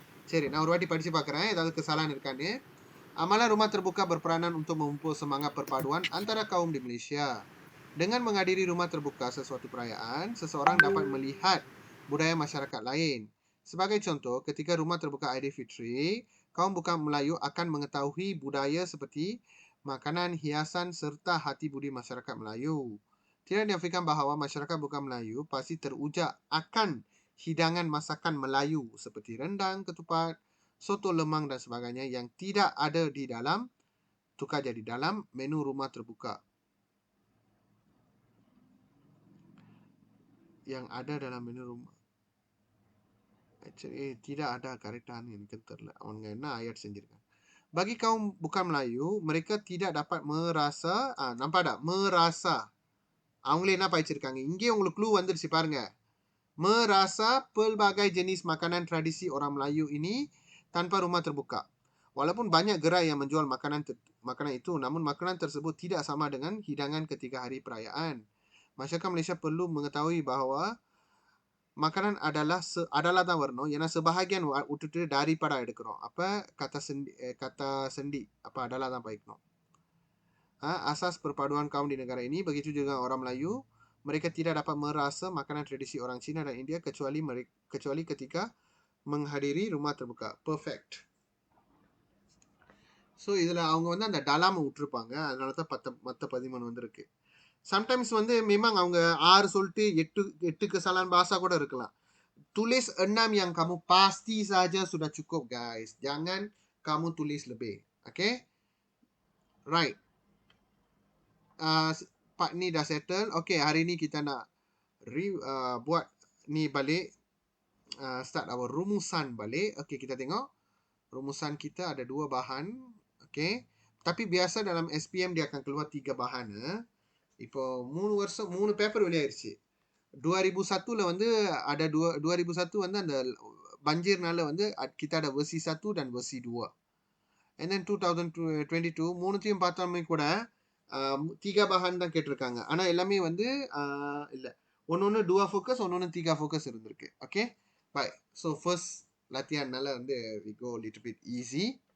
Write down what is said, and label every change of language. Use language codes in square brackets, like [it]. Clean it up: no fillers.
[ta] சரி, நான் ஒரு வாட்டி படிச்சு பார்க்கறேன் ஏதாவது kesalahan இருக்கான்னு. [ms] Amalan rumah terbuka berperanan untuk memupuk semangat perpaduan antara kaum di Malaysia. Dengan menghadiri rumah terbuka sesuatu perayaan, seseorang dapat melihat budaya masyarakat lain. Sebagai contoh, ketika rumah terbuka Aidilfitri, kaum bukan Melayu akan mengetahui budaya seperti makanan, hiasan serta hati budi masyarakat Melayu. Tidak dinafikan bahawa masyarakat bukan Melayu pasti teruja akan hidangan masakan Melayu seperti rendang, ketupat, soto lemang dan sebagainya yang tidak ada di dalam tukar jadi dalam menu rumah terbuka. yang ada dalam menu rumah. [ta] Actually, [ms] tidak ada [ta] கரெக்டான எனக்கு தெரியல. அவங்க என்ன ஆயட் செஞ்சிருக்காங்க. [ms] Bagi kaum bukan Melayu, mereka tidak dapat merasa, nampak tak? Merasa. [ta] அவங்களே என்ன படிச்சிருக்காங்க? இங்கே உங்களுக்கு clue வந்துருச்சு பாருங்க. [ms] Merasa pelbagai jenis makanan tradisi orang Melayu ini tanpa rumah terbuka. Walaupun banyak gerai yang menjual makanan itu, namun makanan tersebut tidak sama dengan hidangan ketika hari perayaan. Masyarakat Malaysia perlu mengetahui bahawa makanan adalah [ta] தான் வரணும். ஏன்னா sebahagian விட்டுட்டு daripada எடுக்கிறோம். [ms] அப்ப kata sendi apa adalah [ta] தான் பாய்க்கணும். [ms] Asas perpaduan kaum di negara ini, begitu juga orang Melayu, mereka tidak dapat merasa makanan tradisi orang Cina dan India kecuali ketika menghadiri rumah terbuka. Perfect. [ta] So இதுல அவங்க வந்து அந்த டலாம விட்டுருப்பாங்க. அதனால தான் மற்ற 13 வந்திருக்கு. [en] Sometimes [ta] வந்து memang அவங்க 6 சொல்லிட்டு 8 kesalahan bahasa கூட இருக்கலாம். [ms] Tulis 6 yang kamu pasti saja sudah cukup guys. Jangan kamu tulis lebih. [en] Okay? Right. [ms] Part ni dah settle. Okay, hari ni kita nak buat ni balik. [en] Start our [ms] rumusan balik. Okay, kita tengok. Rumusan kita ada 2 bahan. Okay. Tapi biasa dalam SPM dia akan keluar 3 bahan. [ta] இப்போ 3 paper வெளியாயிருச்சு. 2001ல வந்து ada 2001 வந்து அந்த banjirனால வந்து [ms] kita ada versi 1 dan versi 2. [en] And then [ta] 2022 மூணுத்தையும் பார்த்தோமே கூட 3 bahan தான் கேட்டிருக்காங்க. ஆனா எல்லாமே வந்து இல்ல. ஒன்னொன்னு 2 focus, ஒன்னொன்னு 3 focus இருந்திருக்கு. [en] Okay? Bye. So first latihanனால வந்து we go a little bit easy.